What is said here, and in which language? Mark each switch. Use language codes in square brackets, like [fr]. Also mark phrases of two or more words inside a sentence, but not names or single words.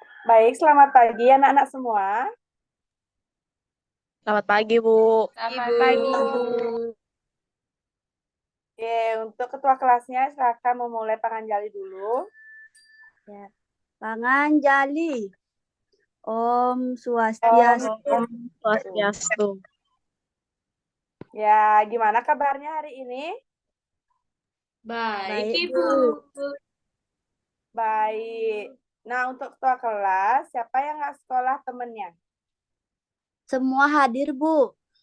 [id] Baik, selamat pagi anak-anak semua. Selamat pagi, Bu. Selamat pagi, Bu. Oke, untuk ketua kelasnya silakan memulai penganjali dulu. Ya. Panganjali. Om Om Swastiastu. Swastiastu. Ya, gimana kabarnya hari ini? Baik, Ibu. Baik. Nah, untuk ketua kelas, siapa yang nggak sekolah temennya? Semua hadir, Bu.